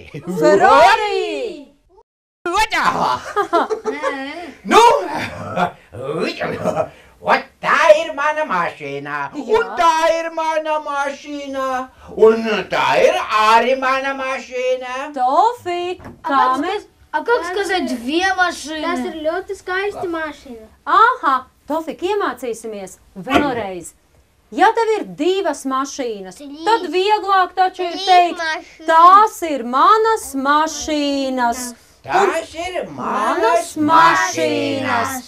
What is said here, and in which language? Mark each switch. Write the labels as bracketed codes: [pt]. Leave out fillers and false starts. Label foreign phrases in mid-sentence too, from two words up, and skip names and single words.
[lv] Ferrari! Nu, tā ir mana mašīna, un tā ir mana mašīna, un tā ir arī mana mašīna. Tofik, kā mēs... [ru] А как сказать две машины? [lv] Tas ir ļoti skaisti mašīna. Aha, Tofik, iemācīsimies vēlreiz. Ja tev ir divas mašīnas, tad vieglāk taču ir teikt, tās ir manas mašīnas. Tās ir manas mašīnas.